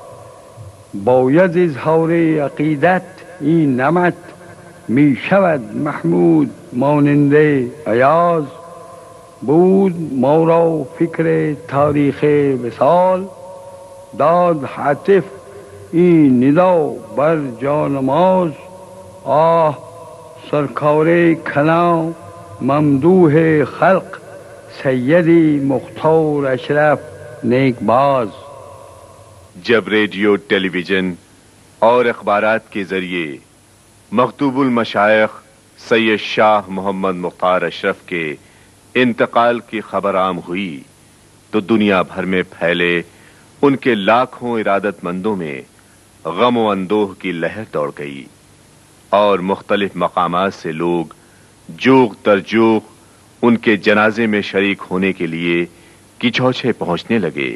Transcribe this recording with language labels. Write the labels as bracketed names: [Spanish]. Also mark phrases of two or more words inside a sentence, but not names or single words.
[Persian] باید اظهار عقیدت این نمط، می شود محمود مانند ایاز. بود ما را فکر تاریخ وصال، داد حتف این ندا بر جانماز. آه سرکار کلام ممدوح خلق، سیدی مختار اشرف نیک باز. [Urdu] جب ریڈیو، ٹیلی ویژن اور اخبارات کے ذریعے مخدوم المشائخ سید شاہ محمد مختار اشرف کے انتقال کی خبر عام ہوئی تو دنیا بھر میں پھیلے ان کے لاکھوں ارادت مندوں میں غم و اندوہ کی لہر دوڑ گئی اور مختلف مقامات سے لوگ جوق در جوق ان کے جنازے میں شریک ہونے کے لیے کچھوچھے پہنچنے لگے۔